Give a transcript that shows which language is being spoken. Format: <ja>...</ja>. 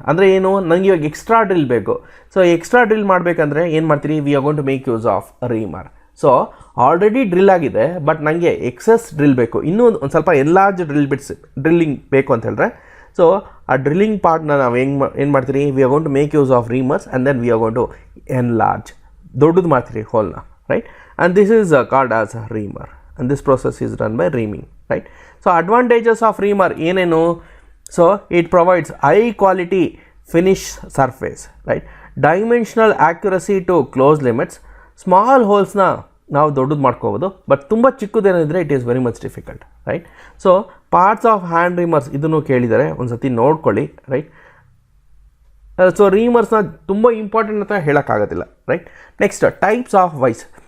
<kn>ಅಂದರೆ ಏನು, ನನಗೆ ಇವಾಗ ಎಕ್ಸ್ಟ್ರಾ ಡ್ರಿಲ್ ಬೇಕು. ಸೊ ಎಕ್ಸ್ಟ್ರಾ ಡ್ರಿಲ್ ಮಾಡಬೇಕಂದ್ರೆ ಏನು ಮಾಡ್ತೀರಿ,</kn> <en>We are going to make use of reamer.</en> <kn>So already drill ಆಗಿದೆ, ಬಟ್ ನನಗೆ ಎಕ್ಸಸ್ ಡ್ರಿಲ್ ಬೇಕು, ಇನ್ನೂ ಒಂದು ಸ್ವಲ್ಪ ಎನ್ಲಾರ್ಜ್ ಡ್ರಿಲ್ಲಿಂಗ್ ಬೇಕು ಅಂತ ಹೇಳಿದ್ರೆ ಸೊ ಆ ಡ್ರಿಲ್ಲಿಂಗ್ ಪಾರ್ಟ್ನ ನಾವು ಏನು ಮಾಡ್ತೀರಿ,</kn> <en>we are going to make use of reamers and then we are going to enlarge,</en> <kn>ದೊಡ್ಡದು ಮಾಡ್ತೀರಿ ಹೋಲ್ನ, right.</kn> <en>And this is called as a reamer and this process is done by reaming, right. So advantages of reamer</en> <kn>ಏನೇನು,</kn> <en>so it provides high quality finish surface, right. Dimensional accuracy to close limits.</en> <kn>Small ಹೋಲ್ಸ್ನ ನಾವು ದೊಡ್ಡದು ಮಾಡ್ಕೋಬೋದು, but ತುಂಬ ಚಿಕ್ಕದೇನಿದ್ರೆ</kn> <en>It is very much difficult, right.</en> <kn>So parts of hand ರೀಮರ್ಸ್ ಇದನ್ನು ಕೇಳಿದ್ದಾರೆ, ಒಂದು ಸತಿ ನೋಡ್ಕೊಳ್ಳಿ, ರೈಟ್. ಸೊ ರೀಮರ್ಸ್ನ ತುಂಬ ಇಂಪಾರ್ಟೆಂಟ್ ಅಂತ ಹೇಳೋಕ್ಕಾಗೋದಿಲ್ಲ, right.</kn> <en>Next types of ways.</en>